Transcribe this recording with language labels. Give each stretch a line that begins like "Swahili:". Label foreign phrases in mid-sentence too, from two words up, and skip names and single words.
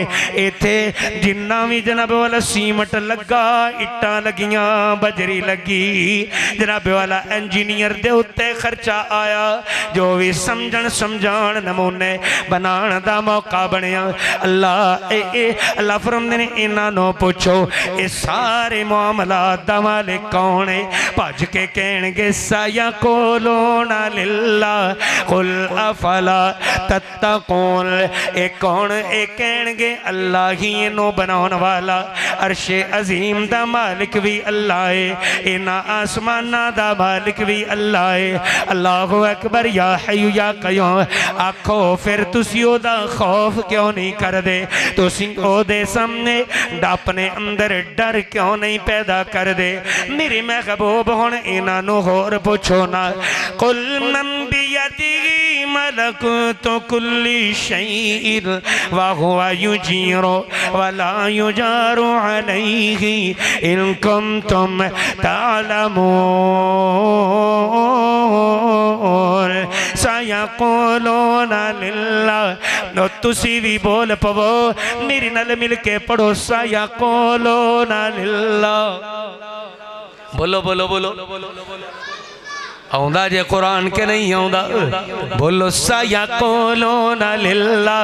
Punjabi: ایتھے جنا بھی جناب والا سیمنٹ لگا، اٹاں لگیاں، بجری لگی، جناب والا انجینئر دے اتے خرچہ آیا، جو بھی سمجھن سمجھان نمونے بنانے دا موقع بنیا. اللہ اللہ فرماتے نے انہاں پچھو یہ سارے معاملات دا مالک کون ہے? بھج کے کہنگے
Arabic: سيقولون لله قل أفلا تتقون.
Punjabi: یہ کون? یہ کہنگے اللہ ہی انہاں بنانے والا. عرش عظیم دا مالک بھی اللہ ہے، انہاں آسماناں دا مالک بھی اللہ ہے.
Arabic: الله أكبر يا حي يا قيوم.
Punjabi: آکھو فیر تسی اوہدا خوف کیوں نہیں کردے? تسی اوہدے سامنے اپنے اندر ڈر کیوں نہیں پیدا کردے? میرے محبوب ہن انہاں ہور پچھو نا
Arabic: قل من بيده ملكوت كل شيء وهو يجير ولا يجار عليه إن كنتم تعلمون. سيقولون لله.
Punjabi: تسی بھی بول پوو میرے نال مل کے پڑھو
Arabic: سيقولون لله.
Punjabi: بولو بولو بولو آؤندا جے قرآن کہ نہیں آؤندا? بولو
Arabic: سيقولون لله.